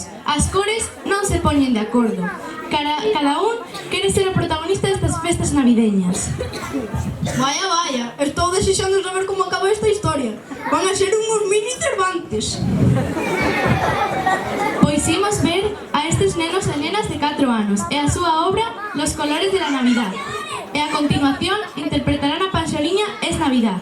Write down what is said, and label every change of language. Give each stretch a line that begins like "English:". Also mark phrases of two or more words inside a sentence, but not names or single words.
Galician: As cores non se poñen de acordo. Cada un quere ser o protagonista destas festas navideñas.
Spanish: Vaya.
Galician: Estou desexando saber como acaba esta historia. Van a ser unhos mini Cervantes. Pois imos ver a estes nenos e nenas de 4 anos e a súa obra Los colores de la Navidad. E a continuación interpretarán a Panxoliña Es Navidad.